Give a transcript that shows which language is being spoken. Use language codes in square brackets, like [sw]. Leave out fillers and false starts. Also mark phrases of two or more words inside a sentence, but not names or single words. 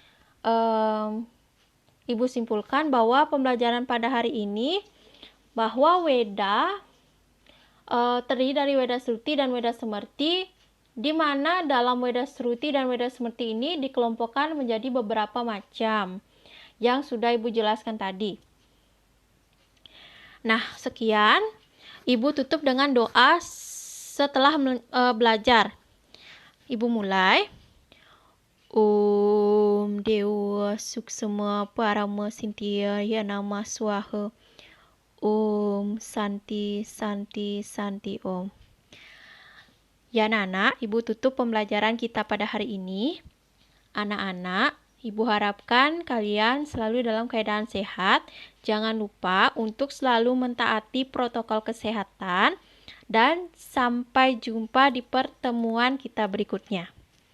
[id] Ibu simpulkan bahwa pembelajaran pada hari ini bahwa Weda terdiri dari Weda Sruti dan Weda Smrti, di mana dalam Weda Sruti dan Weda Smrti ini dikelompokkan menjadi beberapa macam yang sudah Ibu jelaskan tadi. Nah, sekian. Ibu tutup dengan doa setelah belajar. Ibu mulai. [sa] Om Dewa Suksema Parama Sintiya Yanama Swaha. Om Santi Santi Santi Om. [id] Ya anak-anak, Ibu tutup pembelajaran kita pada hari ini. Anak-anak, Ibu harapkan kalian selalu dalam keadaan sehat. Jangan lupa untuk selalu mentaati protokol kesehatan. Dan sampai jumpa di pertemuan kita berikutnya.